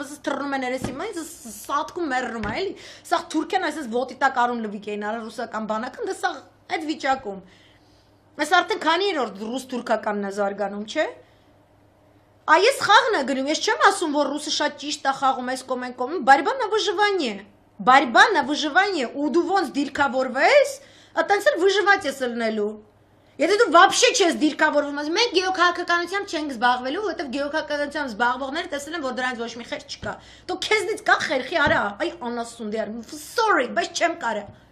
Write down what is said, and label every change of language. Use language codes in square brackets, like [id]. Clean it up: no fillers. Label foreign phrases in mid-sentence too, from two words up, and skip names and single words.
[hy] բս թռնում են երեսի մայից սատկում մեռնում է էլի սաղ Թուրքիան այսպես ոտի տակ արուն լվիկ էին արել ռուսական բանակը դա սաղ այդ վիճակում Ես արդեն քանի երորդ ռուս-թուրքականն է զարգանում, չէ՞։ Այս խաղն է գնում, ես չեմ ասում, որ ռուսը շատ ճիշտ է խաղում այս կոմենկոմ, [ru] борьба на выживание։ Борьба на выживание, [hy] ու դու ոնց դիրքավորվես, այտենց էլ выживать ես լնելու։ Եթե դու вообще չես դիրքավորվում, ասում մենք գեոքաղաքականությամբ չենք զբաղվելու, որովհետև գեոքաղաքականությամբ զբաղվողները տեսել են, որ դրանից ոչ մի խեր չկա։ Դու քեզնից կա խերխի արա, այ անասուն դեր, sorry, բայց չեմ կարա։